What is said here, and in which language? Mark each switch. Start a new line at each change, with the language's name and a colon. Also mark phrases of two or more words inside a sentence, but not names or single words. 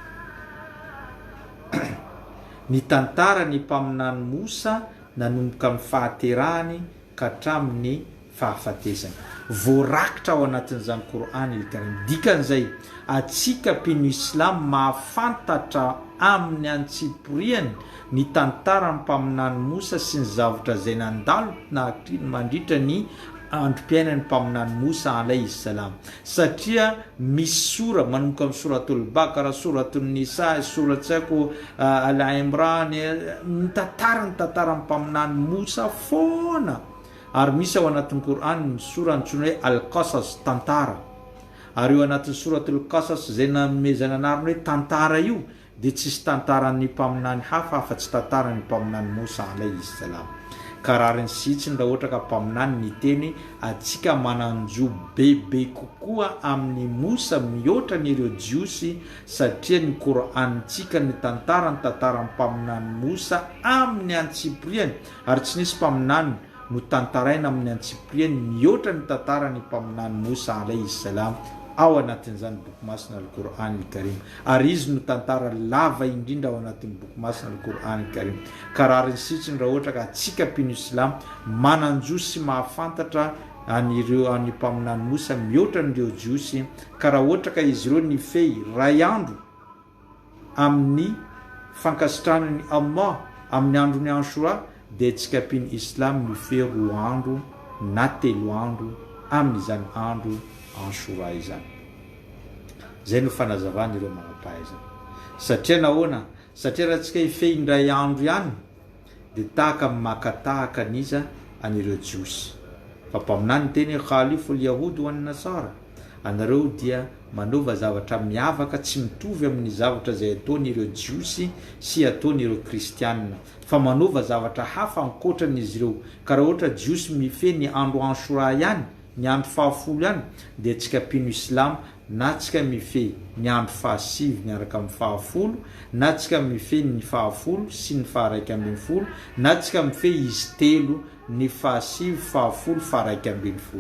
Malagasy: Ny tantara ny mpaminany Musa nanomboka amin'ny fahaterahany ka hatramin'ny fahafatesany voarakitra ao anatin'izany Qur'any il-Karim. Dikan'izay atsika mpino Islam mahafantatra amin'ny antsiporiany ny tantara mpaminany Musa sy ny zavatra zay nandalo na mandritra ny androm-piainany mpaminany Musa
Arabic: عليه السلام.
Malagasy: Satria misy sura manomboka amin'ny suratul Baqara, suratul Nisa, suratsako Al-Imran, ny tantara mpaminany Musa foana. Ary misy ao anatin'ny Qur'an sura antsoina hoe Al-Qasas, tantara. Ary eo anatin'ny suratul Qasas zay namezana anarany hoe tantara io dia tsisy tantaran'ny mpaminany hafa afa-tsy tantaran'ny mpaminany Musa
Arabic: عليه السلام.
Malagasy: Ka raha reny sitsiny raha ohatra ka mpaminany ny teny atsika mananjo bebe kokoa amin'ny Musa mihoatra n'ireo jiosy, satria ny Qur'antsika ny tantaran'ny mpaminany Musa amin'ny antsiporiany, ary tsy nisy mpaminany no tantaraina amin'ny antsiporiany mihoatra ny tantarany mpaminany Musa
Arabic: عليه السلام
Malagasy: ao anatin'izany boky masina al-Qur'an al-Karim. Ary izy no tantara lava indrindra ao anatin'ny boky masina al-Qur'an al-Karim. Ka raha reny sitsiny raha ohatra ka atsika mpino Islam mananjo sy mahafantatra anireo any mpaminany mosa mihoatra n'ireo jiosy ka raha ohatra ka izy ireo ny fey ray andro amin'ny fankasitranany Allah amin'ny androny Ashura dia tsy kapiny islam mifey 2 andro na 3 andro amin'izany andro Ashura izany. Zay no fanazavany ireo manam-pahaizana. Satria nahoana? Satria raha tsika ifey indray andro ihany dia tahaka makatahaka niza anireo jiosy. Fa mpaminany teny
Arabic: خالفوا اليهود والنصارى,
Malagasy: anareo dia manova zavatra miavaka tsy mitovy amin'ny zavatra zay ataon'ireo jiosy sy ataon'ireo kristianina, fa manova zavatra hafa ankoatran'izy ireo. Ka raha ohatra jiosy mifey ny andro Ashura ihany, ny andro 10 ihany, dia tsy kapino islam na tsika mifey ny andro 15 miaraka amin'ny 10, na tsika mifey ny 10 sy ny 110, na tsika mifey izy 3 ny 15, 10, 110.